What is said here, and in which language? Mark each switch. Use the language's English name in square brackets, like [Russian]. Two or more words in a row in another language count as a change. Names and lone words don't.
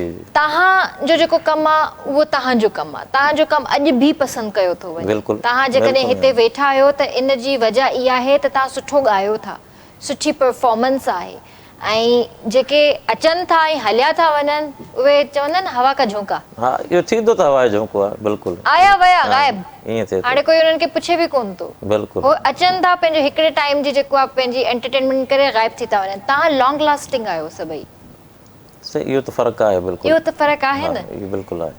[Sindhi] तव्हांजो जेको कमु आहे उहो तव्हांजो कमु आहे, तव्हांजो कमु अॼु बि पसंदि कयो थो वञे। बिल्कुलु, तव्हां जेकॾहिं बिल्कुलु। हिते वेठा आहियो त इन जी वजह इहा आहे त तव्हां सुठो ॻायो था, सुठी परफॉर्मेंस आहे, ऐं जेके अचनि था ऐं हलिया था वञनि उहे चवंदा आहिनि [Hindi] हवा का झोंका, [Sindhi] हा इहो थींदो त हवा जो झोंको आहे, बिल्कुलु आया विया गायब, ईअं थिए थो, हाणे कोई उन्हनि खे पुछे बि कोन थो। बिल्कुलु हो अचनि था पंहिंजे हिकिड़े टाइम जी जेको आहे पंहिंजी एंटरटेनमेंट करे गायब थी था वञनि। तव्हां [English] long lasting [Sindhi] आहियो सभई, सही, इहो त फ़र्क़ु आहे बिल्कुलु, इहो त फ़र्क़ु आहे हा, न, इहो बिल्कुलु आहे।